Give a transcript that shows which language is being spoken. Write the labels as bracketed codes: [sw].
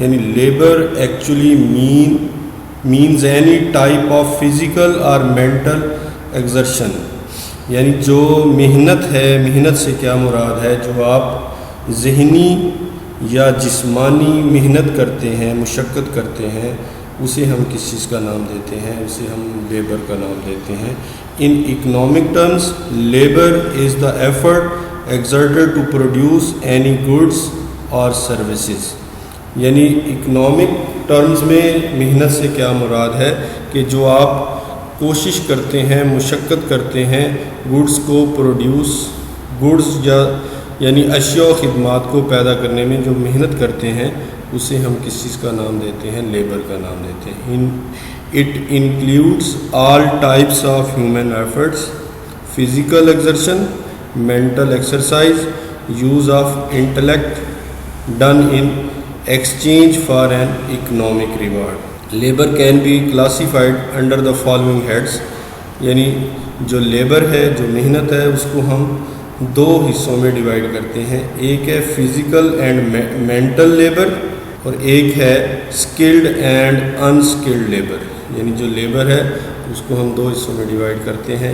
[en] یعنی labour actually means any type of physical اور mental exertion. [ur] یعنی جو محنت ہے، محنت سے کیا مراد ہے؟ جو آپ ذہنی یا جسمانی محنت کرتے ہیں، مشقت کرتے ہیں، اسے ہم کس چیز کا نام دیتے ہیں؟ اسے ہم لیبر کا نام دیتے ہیں. [en] In economic terms, labor is the effort exerted to produce any goods or services. [ur] یعنی اکنامک ٹرمز میں محنت سے کیا مراد ہے کہ جو آپ کوشش کرتے ہیں، مشقت کرتے ہیں گڈس کو پروڈیوس، گڈس یعنی اشیاء و خدمات کو پیدا کرنے میں جو محنت کرتے ہیں اسے ہم کس چیز کا نام دیتے ہیں؟ لیبر کا نام دیتے ہیں. [en] It includes all types of human efforts, physical exertion, mental exercise, use of intellect done in exchange for an economic reward. Labor can be classified under the following heads. [ur] یعنی جو لیبر ہے، جو محنت ہے، اس کو ہم دو حصوں میں ڈیوائڈ کرتے ہیں. ایک ہے فزیکل اینڈ مینٹل لیبر اور ایک ہے اسکلڈ اینڈ انسکلڈ لیبر. یعنی جو لیبر ہے اس کو ہم دو حصوں میں ڈیوائڈ کرتے ہیں.